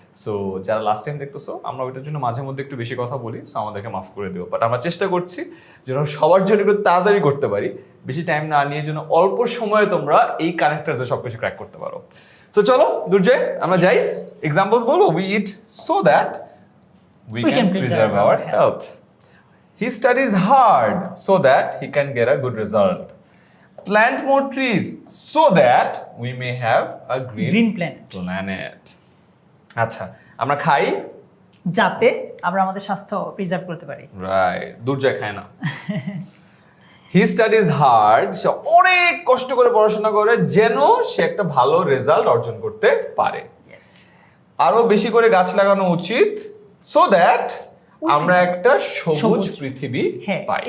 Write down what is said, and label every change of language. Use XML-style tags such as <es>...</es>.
<bn>So যারা last time দেখতেছো আমরা ওইটার জন্য মাঝে মধ্যে একটু বেশি কথা বলি, সো আমাদেরকে মাফ করে দিও। বাট আমরা চেষ্টা করছি যেন সবার জন্য একটু তাড়াতাড়ি করতে পারি, বেশি টাইম না নিয়ে যেন অল্প সময়ে তোমরা এই কানেক্টারসে সব কিছু ক্র্যাক করতে পারো। তো চলো দুর্জয় আমরা যাই, এক্সাম্পলস বলবো।</bn> <en>We eat so that we can preserve our health. He studies hard so that he can get a good result. Plant more trees so that we may have a green planet.</en> <bn>আচ্ছা, আমরা খাই যাতে আমরা আমাদের স্বাস্থ্য preserve করতে পারি। Right, দুর্জয় খায় না।</bn> <en>he studies hard,</en> <bn>সে অনেক কষ্ট করে পড়াশোনা করে যেন সে একটা ভালো রেজাল্ট অর্জন করতে পারে। আরো বেশি করে গাছ লাগানো উচিত সো দ্যাট আমরা একটা সবুজ পৃথিবী পাই।</bn>